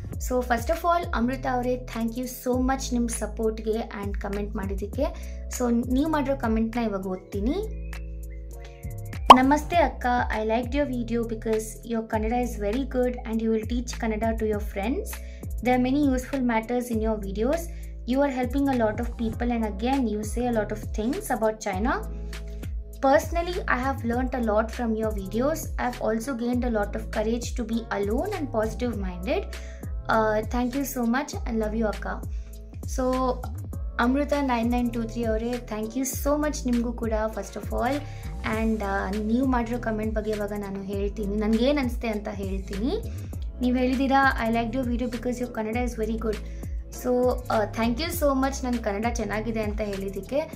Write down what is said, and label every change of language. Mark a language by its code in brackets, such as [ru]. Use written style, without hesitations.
[en] so first of all [kn] ಅಮೃತ ಅವರೇ, [en] thank you so much [kn] ನಿಮ್ಮ ಸಪೋರ್ಟ್ಗೆ and comment ಮಾಡಿದ್ದಕ್ಕೆ. [en] so [kn] ನೀವು ಮಾಡಿರೋ ಕಮೆಂಟ್ನ ಇವಾಗ ಓದ್ತೀನಿ. [en] ನಮಸ್ತೆ ಅಕ್ಕ, I like your video because your Kannada is very good and you will teach Kannada to your friends. There are many useful matters in your videos. You are helping a lot of people and again you say a lot of things about China. Personally, I have learnt a lot from your videos. I have also gained a lot of courage to be alone and positive minded. Thank you so much and love you akka. [kn] So Amrita 9923 ಅವರೇ, [en] thank you so much [kn] ನಿಮಗೂ ಕೂಡ [en] First of all. [kn] And ನೀವು ಮಾಡಿರೋ comment ಬಗ್ಗೆ ಇವಾಗ ನಾನು ಹೇಳ್ತೀನಿ, ನನಗೇನು ಅನಿಸುತ್ತೆ ಅಂತ ಹೇಳ್ತೀನಿ. ನೀವು ಹೇಳಿದ್ದೀರಾ [en] I like your video because your Kannada is very good. So thank you so much [kn] ನನ್ನ ಕನ್ನಡ ಚೆನ್ನಾಗಿದೆ ಅಂತ ಹೇಳಿದ್ದಕ್ಕೆ.